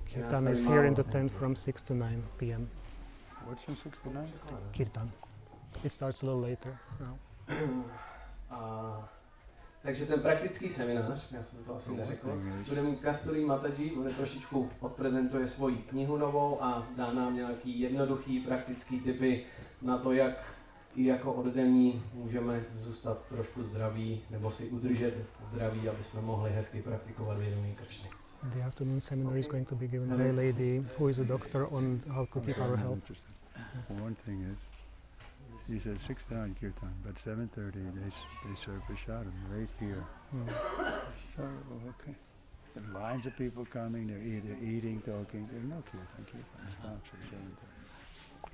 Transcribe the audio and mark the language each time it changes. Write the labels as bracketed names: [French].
[English] Kirtan is here in the tent from 6 to 9 p.m. What's from 6 to 9? Kirtan. It starts a little later now. [Czech] Takže ten praktický seminář, já jsem to asi neřekl, bude mít Kasturi Mataji, on trošičku odprezentuje svoji knihu novou a dá nám nějaký jednoduchý praktický tipy na to, jak i jako oddaní můžeme zůstat trošku zdraví nebo si udržet zdraví, aby jsme mohli hezky praktikovat vědomí Kršny. [English] The afternoon seminar is going to be given by a lady who is a doctor on how to keep our health. One thing is, he said 6 to 9 kirtan, but 7:30 they serve prashadam right here. So, okay. The lines of people coming, they're either eating, talking, there's no kirtan stops at 7:30.